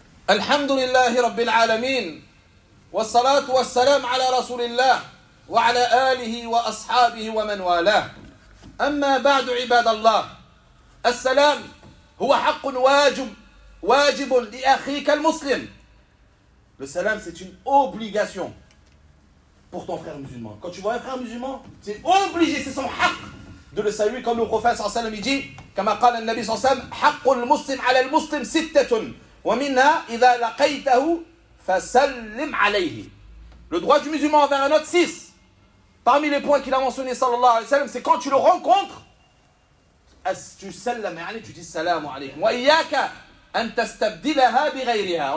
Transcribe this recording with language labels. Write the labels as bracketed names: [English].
[Arabic] الحمد لله رب العالمين، والصلاة والسلام على رسول الله وعلى آله وأصحابه ومن والاه. أما بعد، عباد الله، السلام هو حق واجب لأخيك المسلم. [French] Le salam c'est une obligation pour ton frère musulman. Quand tu vois un frère musulman, c'est obligé, c'est son حق de le saluer comme le prophète [Arabic] صلى الله عليه وسلم [French] dit, [Arabic] كما قال النبي صلى الله عليه وسلم حق المسلم على المسلم ستة ومنها إذا لقيته فسلم عليه. [French] Le droit du musulman envers un autre, 6. Parmi les points qu'il a mentionné [Arabic] sallallahu alayhi wa sallam, [French] c'est quand tu le rencontres, tu salam, يعني tu dis salam alaykum. [Arabic] وإياك أن تستبدلها بغيرها.